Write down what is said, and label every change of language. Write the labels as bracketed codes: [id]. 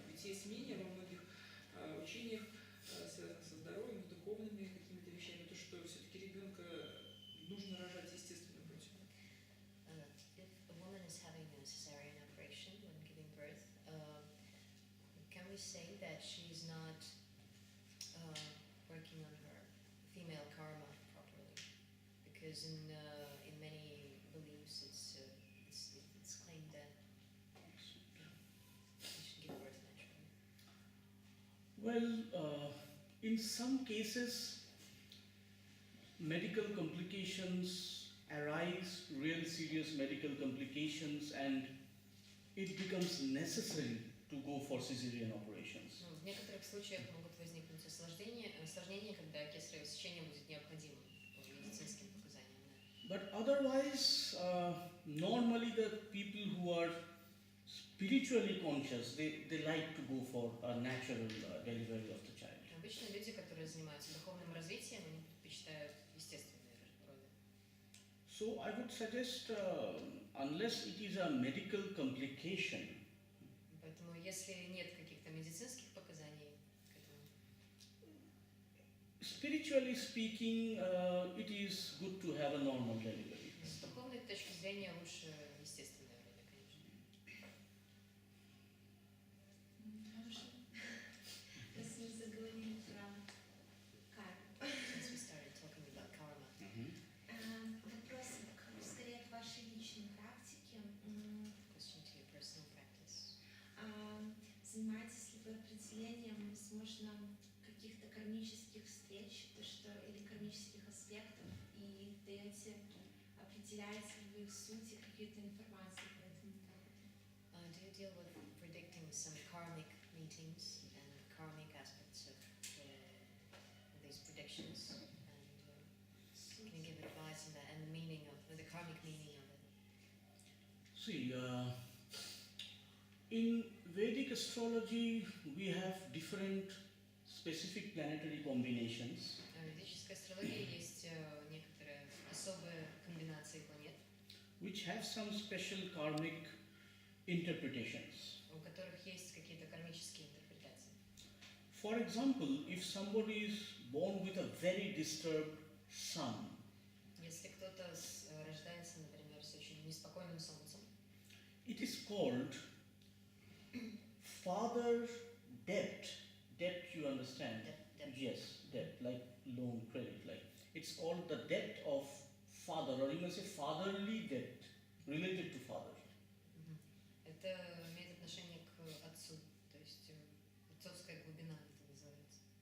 [ru] Ведь есть мнение во многих учениях, связанных со здоровьем, духовными какими-то вещами, то, что все-таки ребенка нужно рожать естественным путем. [en] If a woman is having a cesarean operation when giving birth, can we say that she is not working on her female karma properly? Because in many beliefs, it's claimed that she should give birth naturally. Well, in some cases, medical complications arise, real serious medical complications, and it becomes necessary to go for cesarean operations. [ru] Ну, в некоторых случаях могут возникнуть осложнения, когда кесарево сечение будет необходимо по медицинским показаниям. Да. [en] But otherwise, normally the people who are spiritually conscious, they like to go for a natural delivery of the child. [ru] Обычно люди, которые занимаются духовным развитием, они предпочитают естественные роды. [en] So I would suggest, unless it is a medical complication, [ru] Поэтому, если нет каких-то медицинских показаний к этому, [en] spiritually speaking, it is good to have a normal delivery. [ru] с духовной точки зрения лучше естественные роды, конечно. Раз мы заговорили про карму. [en] Since we started talking about karma, [ru] Вопрос скорее к вашей личной практике. [en] question to your personal practice. [ru] Занимаетесь ли вы определением, возможно, каких-то кармических встреч, или кармических аспектов, и даете, определяете ли вы их суть и какие-то информации по этому поводу? [en] Do you deal with predicting some karmic meetings and karmic aspects of these predictions? And can you give advice on that and the meaning of the karmic meaning of it? See, in Vedic astrology, we have different specific planetary combinations, [ru] В ведической астрологии есть некоторые особые комбинации планет, [en] which have some special karmic interpretations. [ru] у которых есть какие-то кармические интерпретации. [en] For example, if somebody is born with a very disturbed sun, [ru] Если кто-то рождается, например, с очень неспокойным солнцем, [en] it is called father debt. Debt, you understand? Debt. Yes, debt, like loan, credit, like it's called the debt of father, or you may say fatherly debt related to father. [ru] это имеет отношение к отцу, то есть отцовская глубина это называется.